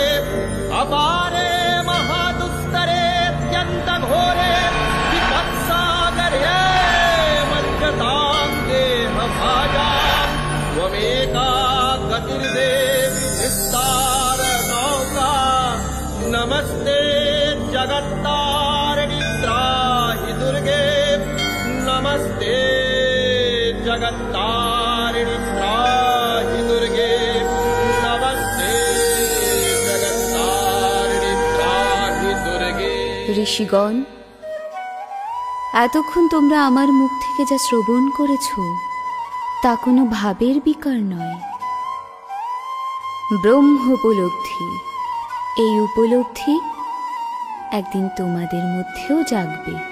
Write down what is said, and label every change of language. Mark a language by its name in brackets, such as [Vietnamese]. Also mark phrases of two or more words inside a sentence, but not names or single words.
[Sanskrit] अपारे महादुस्तरे अत्यंत घोरे विपत्सागरे मज्जतां देह भाजां, त्वमेका गतिर्देवि निस्तार नौका, नमस्ते जगत्तारिणि त्राहि दुर्गे, नमस्ते जगत्तारिणि त्राहि दुर्गे, नमस्ते जगत्तारिणि त्राहि दुर्गे। [Bangla] ঋষিগণ, এতক্ষণ তোমরা আমার মুখ থেকে যা শ্রবণ করেছ তা কোনো ভাবের বিকার নয়, ব্রহ্ম উপলব্ধি। এই উপলব্ধি একদিন তোমাদের মধ্যেও জাগবে।